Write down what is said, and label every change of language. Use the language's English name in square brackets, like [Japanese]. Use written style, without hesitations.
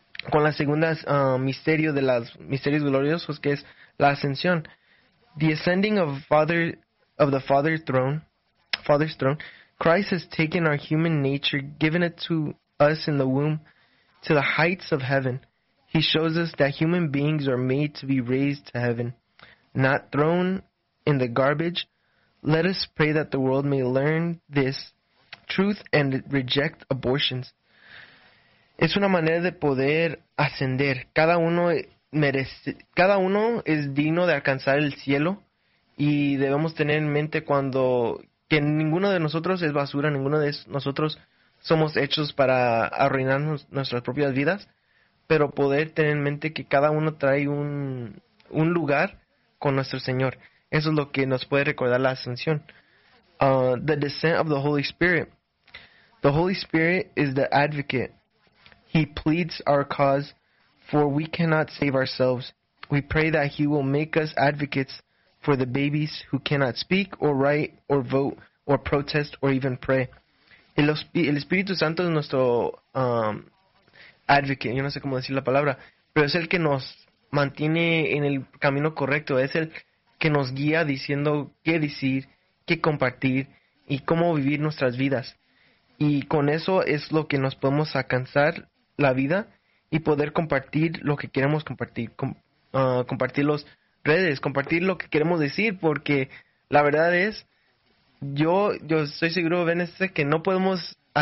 [Spanish] Con la segunda misterio de los misterios gloriosos, que es la ascensión. [English] The ascending of Father of the Father's throne, Father's throne, Christ has taken our human nature, given it to us in the womb, to the heights of heaven. He shows us that human beings are made to be raised to heaven, not thrown in the garbage. Let us pray that the world may learn this truth and reject abortions. [Spanish] Es una manera de poder ascender. Cada uno merece, cada uno es digno de alcanzar el cielo, y debemos tener en mente cuando que ninguno de nosotros es basura, ninguno de nosotros somos hechos para arruinar nuestras propias vidas, pero poder tener en mente que cada uno trae un lugar con nuestro Señor. Eso es lo que nos puede recordar la ascensión. [English] The descent of the Holy Spirit. The Holy Spirit is the advocate. He pleads our cause, for we cannot save ourselves. We pray that he will make us advocates for the babies who cannot speak or write or vote or protest or even pray. [Spanish] El Espíritu Santo es nuestro advocate. Yo no sé cómo decir la palabra, pero es el que nos mantiene en el camino correcto. Es el que nos guía diciendo qué decir, qué compartir y cómo vivir nuestras vidas. Y con eso es lo que nos podemos alcanzar la vida y poder compartir lo que queremos compartir, compartir las redes, compartir lo que queremos decir, porque la verdad es, yo estoy seguro, Ben, que no podemos